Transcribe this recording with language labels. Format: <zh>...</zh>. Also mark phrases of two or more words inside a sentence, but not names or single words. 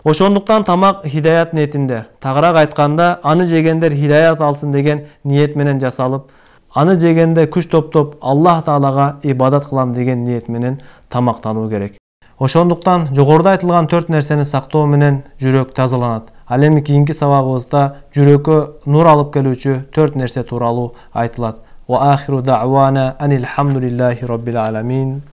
<ky>Ошондуктан тамак хидаят ниетинде, тагыраак айтканда, аны жегендер хидаят алсын деген ниет менен жасалып, аны жегенде күч топтоп Аллах Таалага ибадат кылам деген ниет менен тамактануу керек. Ошондуктан жогоруда айтылган 4 нерсени сактоо менен жүрөк тазаланат. Ал эми кийинки сабагыбызда жүрөккө нур алып келүүчү 4 нерсе тууралуу айтылат.</ky> <ar>وآخر دعوانا أن الحمد لله رب العالمين.</ar>